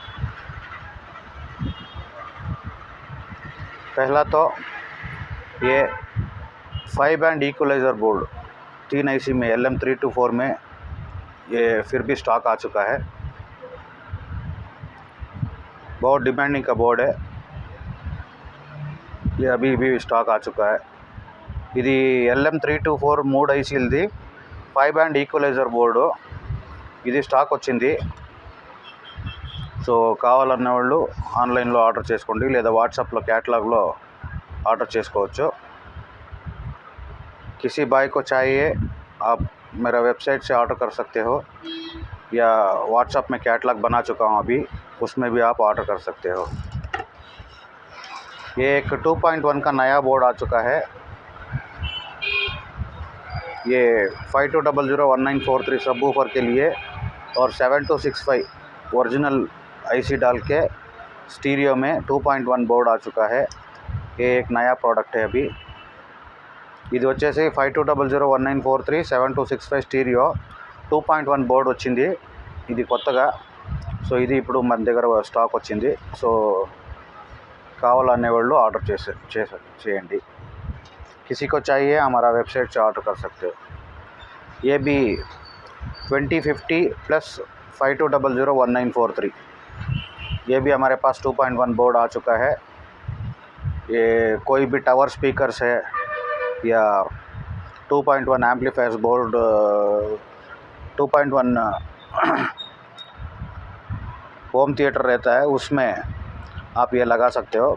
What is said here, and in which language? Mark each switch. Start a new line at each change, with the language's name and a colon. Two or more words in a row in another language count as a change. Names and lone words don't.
Hindi: पहला तो ये 5
English: band equalizer board
Hindi: 3 IC में LM324 में ये फिर भी स्टॉक आ चुका है. बहुत डिमांडिंग का बोर्ड है. ये अभी भी स्टॉक आ चुका है.
Telugu: ఇది LM324 3 ICలది 5 बैंड
English: equalizer board.
Telugu: ఇది స్టాక్ వచ్చింది. సో కావాలన్న వాళ్ళు ఆన్లైన్లో ఆర్డర్ చేసుకోండి, లేదా వాట్సాప్లో
English: catalog order
Telugu: చేసుకోవచ్చు.
Hindi: किसी भाई को चाहिए आप मेरा वेबसाइट से ऑर्डर कर सकते हो, या व्हाट्सएप में कैटलॉग बना चुका हूँ अभी, उसमें भी आप ऑर्डर कर सकते हो. ये एक 2.1 का नया बोर्ड आ चुका है. ये 52001943 सबवूफर के लिए और 7265 ओरिजिनल IC डाल के स्टीरियो में 2.1 बोर्ड आ चुका है. ये एक नया प्रोडक्ट है अभी.
Telugu: ఇది వచ్చేసి 52001943 7265 స్టీరియో 2.1 బోర్డ్ వచ్చింది. ఇది కొత్తగా. సో ఇది ఇప్పుడు మన దగ్గర స్టాక్ వచ్చింది. సో కావాలనే వాళ్ళు ఆర్డర్ చేయండి.
Hindi: किसी को चाहिए हमारा वेबसाइट से ऑर्डर कर सकते हो. ये भी 2050 प्लस 52001943 ये भी हमारे पास 2.1 बोर्ड आ चुका है. ये कोई भी
English: tower speakers
Hindi: है या 2.1
English: amplifiers board
Hindi: 2.1
English: home theater
Hindi: रहता है, उसमें आप ये लगा सकते हो.